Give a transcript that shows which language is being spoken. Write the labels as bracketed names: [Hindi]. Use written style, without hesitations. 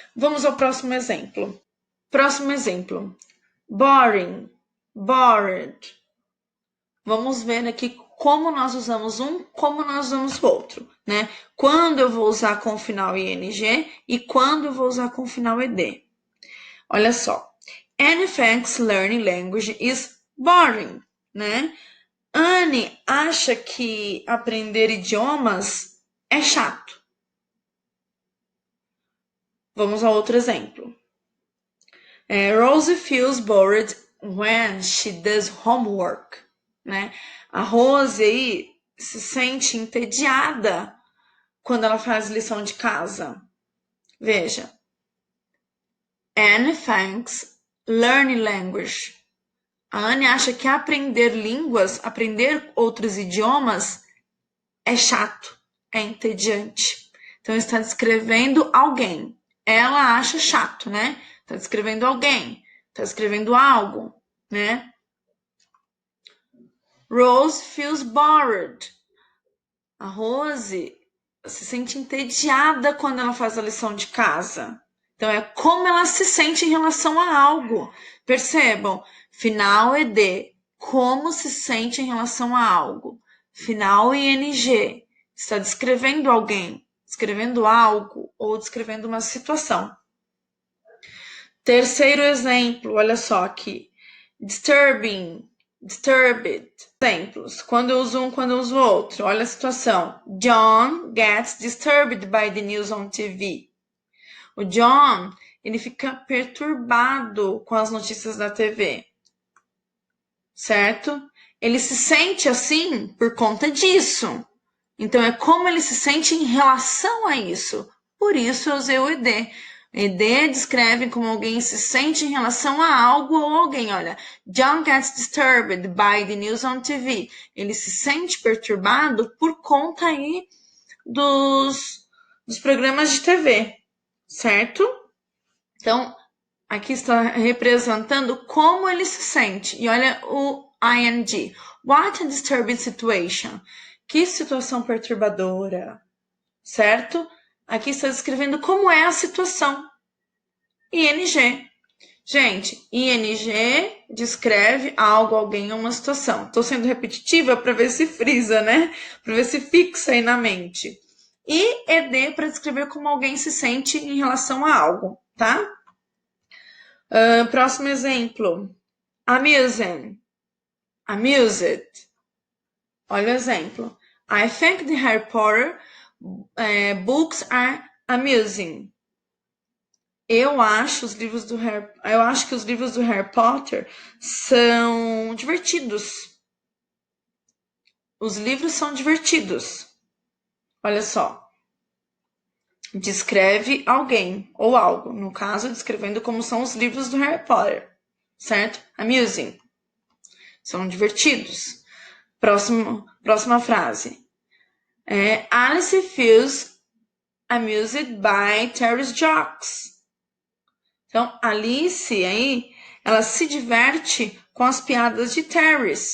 [Portuguese] Vamos ao próximo exemplo. Próximo exemplo. Boring, bored. Vamos ver aqui como nós usamos um, como nós usamos o outro, né? Quando eu vou usar com o final ing e quando eu vou usar com o final ed. Olha só. [English] Anne thinks learning language is boring, né? [Portuguese] Anne acha que aprender idiomas é chato. Vamos a outro exemplo. [English] Rosie feels bored when she does homework, né? [Portuguese] A Rose aí se sente entediada quando ela faz lição de casa. Veja. [English] Anne thinks learning language. [Portuguese] A Anne acha que aprender línguas, aprender outros idiomas é chato, é entediante. Então está descrevendo alguém. Ela acha chato, né? Está descrevendo alguém, está descrevendo algo, né? [English] Rose feels bored. [Portuguese] A Rose se sente entediada quando ela faz a lição de casa. Então, é como ela se sente em relação a algo. Percebam? Final ed. Como se sente em relação a algo. Final ing. Está descrevendo alguém, descrevendo algo ou descrevendo uma situação. Terceiro exemplo, olha só aqui. [English] Disturbing, disturbed. Exemplos. [Portuguese] Quando eu uso um, quando eu uso outro. Olha a situação. [English] John gets disturbed by the news on TV. [Portuguese] O John, ele fica perturbado com as notícias da TV. Certo? Ele se sente assim por conta disso. Então, é como ele se sente em relação a isso. Por isso, eu usei o ED. ED descreve como alguém se sente em relação a algo ou alguém. [English] Olha, John gets disturbed by the news on TV. [Portuguese] Ele se sente perturbado por conta aí dos programas de TV, certo? Então, aqui está representando como ele se sente. E olha o ING. [English] What a disturbing situation. [Portuguese] Que situação perturbadora, certo? Aqui está descrevendo como é a situação. ING. Gente, ING descreve algo, alguém ou uma situação. Estou sendo repetitiva para ver se frisa, né? Para ver se fixa aí na mente. E ED para descrever como alguém se sente em relação a algo, tá? Próximo exemplo. Amusing. Amused. Olha o exemplo. [English] I think the Harry Potter books are amusing. [Portuguese] Eu acho que os livros do Harry Potter são divertidos. Os livros são divertidos. Olha só. Descreve alguém ou algo. No caso, descrevendo como são os livros do Harry Potter. Certo? Amusing. São divertidos. Próxima frase. [English] Alice feels amused by Terry's jokes. [Portuguese] Então, Alice aí, ela se diverte com as piadas de Terry.